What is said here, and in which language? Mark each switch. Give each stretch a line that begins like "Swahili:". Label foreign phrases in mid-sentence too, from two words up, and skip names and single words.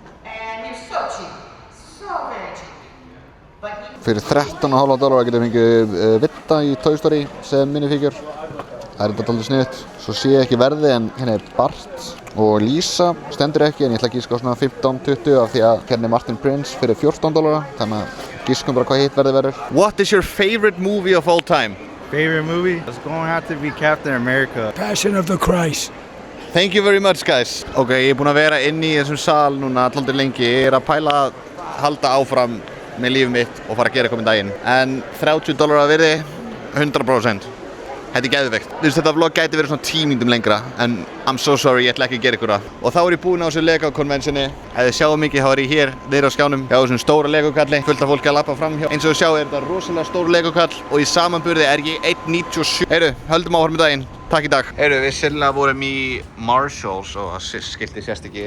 Icelandic: Fyrir $13,50 getur við fengið Vitta í Toy Story sem minifígjur. Það þetta dálítið sniðugt. Svo sé ég ekki verði en hérna Bart og Lisa stendur ekki en ég ætla að gíska á svona 15-20 af því að hérna Martin Prince fyrir $14 þannig að gískum bara hvað hitt verður.
English: What is your favorite movie of all time? Favorite movie? It's going to have to be Captain America. Passion of the Christ. Thank you very much, guys.
Icelandic: Ok, ég er búinn að vera inn í þessum sal núna alltaf lengi. Ég er að pæla að halda áfram með lífið mitt og fara að gera eitthvað með daginn. En $30 að virði, 100%. Þetta er geðveikt. Þú veist, þetta vlog gæti verið svona 10 mínútum lengra, en
English: I'm so sorry,
Icelandic: ég ætla ekki að gera ykkur það. Og þá er ég búinn á þessu Lego konvensjoni. Ef þið sjáum mikið, þá er ég hér, niður á skjánum, hjá þessum stóra Lego-kalli, fullt af fólki að labba fram hjá. Eins og þið sjáu er þetta rosalega stór Lego-kall og í samanburði er ég 1,97. Heyrðu, höldum áfram í daginn. Takk í dag. Heyrðu, við sennilega vorum í Marshalls og skilti sést ekki.